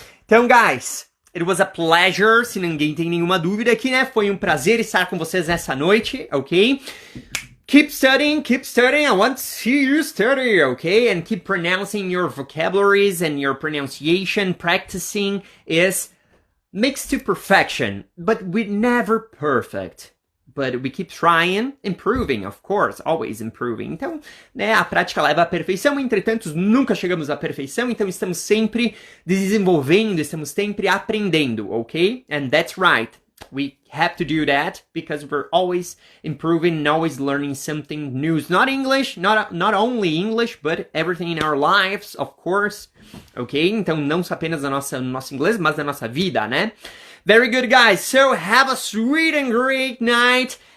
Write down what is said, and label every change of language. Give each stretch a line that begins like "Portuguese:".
English: Então, guys, it was a pleasure.
Portuguese: Se ninguém tem nenhuma dúvida aqui, né? Foi um prazer estar com vocês nessa noite, ok?
English: Keep studying. I want to see you study, okay? And keep pronouncing your vocabularies and your pronunciation. Practicing makes to perfection, but we're never perfect. But we keep trying, improving, of course, always improving.
Portuguese: Então, né, a prática leva à perfeição, entretanto, nunca chegamos à perfeição, então estamos sempre desenvolvendo, estamos sempre aprendendo, ok?
English: And that's right. We have to do that because we're always improving and always learning something new. It's not English, not only English, but everything in our lives, of course. Ok?
Portuguese: Então, não só apenas no nosso inglês, mas da nossa vida, né?
English: Very good, guys. So, have a sweet and great night.